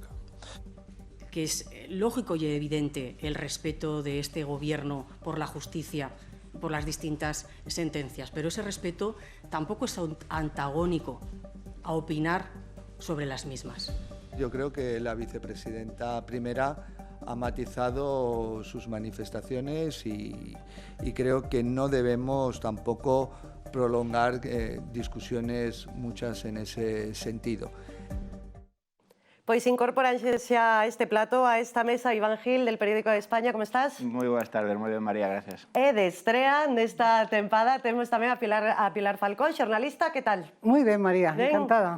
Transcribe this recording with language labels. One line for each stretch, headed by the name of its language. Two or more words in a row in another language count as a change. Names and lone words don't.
Spanish: Que es lógico y evidente el respeto de este Gobierno por la justicia, por las distintas sentencias, pero ese respeto tampoco es antagónico a opinar sobre las mismas. Yo creo que la vicepresidenta primera ha matizado sus manifestaciones y creo que no debemos tampoco prolongar discusiones muchas en ese sentido.
Galician: Pois incorporanse xa a este plato, a esta mesa, Iván Gil, del Periódico de España. Como estás? Moi boas tardes, moi ben, María, gracias. E de estrea nesta tempada temos tamén a Pilar Falcón, xornalista. Que tal? Moi ben, María, Ben. encantada.